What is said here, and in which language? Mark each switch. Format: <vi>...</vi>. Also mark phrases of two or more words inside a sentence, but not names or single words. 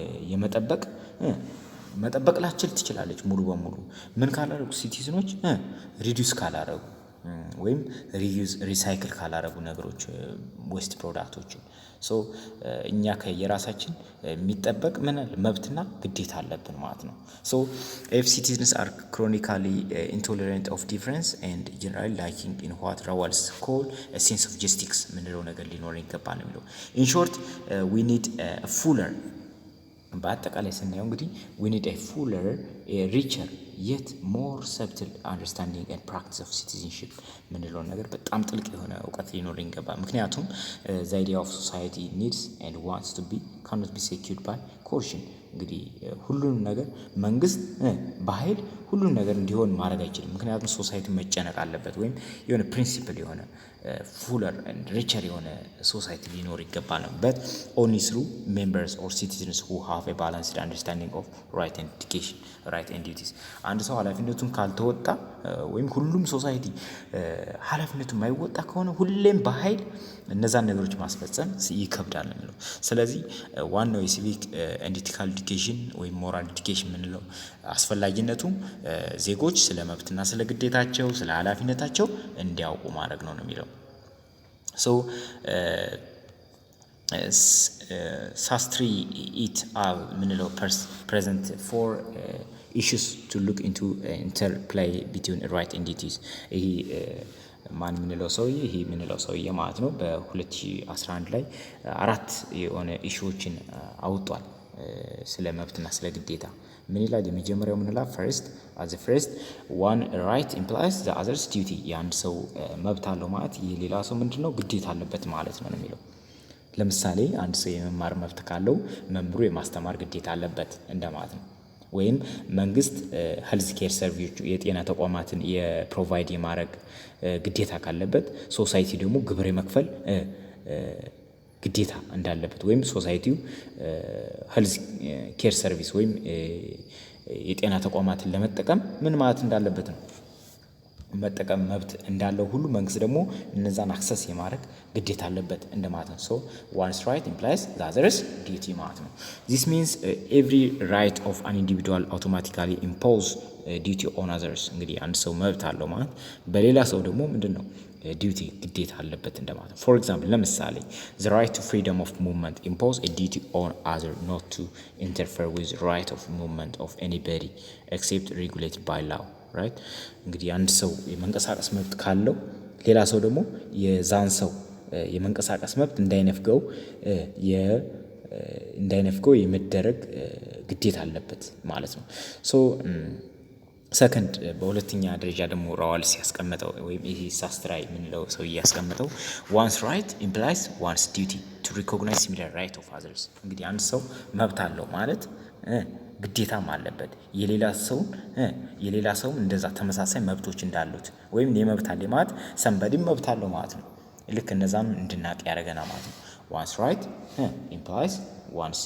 <am>መጠበቅ ላትችል ትችላለች ሙሉ በሙሉ ምን ካላረጉ ሲቲዝኖች ሪዲዩስ ካላረጉ ወይም ሪሳይክል ካላረጉ ነገሮች</am> <en>waste products</en> <am>እኛ ከየራሳችን የሚጠበቅ መብትና ግዴታ አለብን ማለት ነው።</am> <en>if citizens are chronically intolerant of difference and generally lacking in what Rawls call a sense of justice</en> <am>ምንለው ነገር ሊኖር ይገባል ነው የሚለው።</am> <en>in short we need a fuller</en> <am>በአጠቃላይ ስናየው እንግዲህ</am> <en>we need a fuller a richer yet more subtle understanding and practice of citizenship</en> <am>ምንለው ነገር በጣም ጥልቅ የሆነ እውቀት ሊኖር ይገባል። ምክንያቱም</am> <en>the idea of society needs and wants to be cannot be secured by coercion</en> <am>እንግዲህ ሁሉንም ነገር መንግስት በኃይል ሁሉንም ነገር እንዲሆን ማድረግ አይችልም። ምክንያቱም ሶሳይቲ መጨነቅ አለበት ወይም የሆነ ፕሪንሲፕል የሆነ</am> <en>fuller and richer</en> <am>የሆነ ሶሳይቲ ሊኖር ይገባል ነው።</am> <en>but only through members or citizens who have a balanced understanding of right and education right and duties</en> <am>አንድ ሰው ኃላፊነቱን ካልተወጣ ወይም ሁሉም ሶሳይቲ ኃላፊነቱን የማይወጣ ከሆነ ሁሌም በኃይል እነዛን ነገሮች ማስፈጸም ይከብዳል ነው የሚለው። ስለዚህ ዋናው</am> <en>civic and ethical education</en> <am>ወይም</am> <en>moral education</en> <am>የምንለው አስፈላጊነቱ ዜጎች ስለ መብትና ስለ ግዴታቸው ስለ ኃላፊነታቸው እንዲያውቁ ማድረግ ነው የሚለው። ሳስትሪ ኢት አል ምንለው</am> <en>present four issues to look into interplay between right and duties</en> <am>ይሄ ማን ምንለው ሰውዬ ማለት ነው በ2011 ላይ አራት የሆነ ኢሹዎችን አውጧል ስለ መብትና ስለ ግዴታ። ምን ይላል? የመጀመሪያው ምን ይላል?</am> <en>first one right implies the other's duty</en> <am>የአንድ ሰው መብት አለው ማለት የሌላ ሰው ምንድነው ግዴታ አለበት ማለት ነው የሚለው። ለምሳሌ አንድ ሰው የመማር መብት ካለው መምህሩ የማስተማር ግዴታ አለበት እንደማለት ነው። ወይም መንግስት</am> <en>health care service</en> <am>የጤና ተቋማትን የፕሮቫይድ የማድረግ ግዴታ ካለበት ሶሳይቲ ደግሞ ግብር የመክፈል ግዴታ እንዳለበት ወይም ሶሳይቲው</am> <en>health care service</en> <am>ወይም የጤና ተቋማትን ለመጠቀም ምን ማለት እንዳለበት ነው መጠቀም መብት እንዳለው ሁሉ መንግስት ደግሞ እነዛን አክሰስ የማድረግ ግዴታ አለበት እንደማለት ነው።</am> <en>one's right implies the other's duty</en> <am>ማለት ነው።</am> <en>this means every right of an individual automatically impose duty on others</en> <am>እንግዲህ አንድ ሰው መብት አለው ማለት በሌላ ሰው ደግሞ ምንድነው ዲዩቲ ግዴታ አለበት እንደማለት ነው።</am> <en>for example</en> <am>ለምሳሌ</am> <en>the right to freedom of movement impose a duty on other not to interfere with the right of movement of anybody except regulated by law right</en> <am>እንግዲህ አንድ ሰው የመንቀሳቀስ መብት ካለው ሌላ ሰው ደግሞ የዛን ሰው የመንቀሳቀስ መብት እንዳይነፍገው የመደረግ ግዴታ አለበት ማለት ነው። ሰከንድ በሁለተኛ ደረጃ ደግሞ ራዋልስ ያስቀመጠው ወይም ይሄ ሳስትራይ ምንለው ሰው ያስቀመጠው</am> <en>one's right implies one's duty to recognize similar right of others</en> <am>እንግዲህ አንድ ሰው መብት አለው ማለት ግዴታም አለበት የሌላ ሰው እንደዛ ተመሳሳይ መብቶች እንዳሉት ወይም የመብት አለ ማለት somebody መብት አለው ማለት ነው። ልክ እነዛም እንድናቅ ያደርገናል ማለት ነው።</am> <en>one's right implies one's</en>